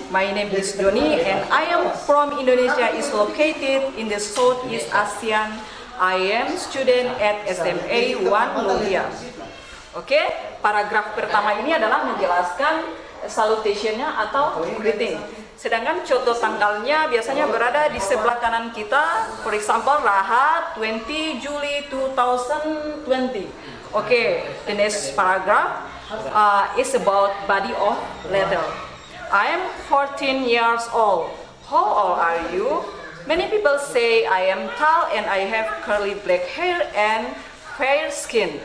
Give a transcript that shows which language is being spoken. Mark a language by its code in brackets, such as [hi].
[en] My name is Doni and I am from Indonesia. Is located in the Southeast ASEAN. I am student at SMA 1 Lombia. [id] Oke, paragraf pertama ini adalah menjelaskan salutation-nya atau greeting. Sedangkan contoh tanggalnya biasanya berada di sebelah kanan kita. [en] For example, Rahat 20 Juli 2020. Okay, the next paragraph is about body of letter. I am 14 years old. How old are you? Many people say I am tall and I have curly black hair and fair skin.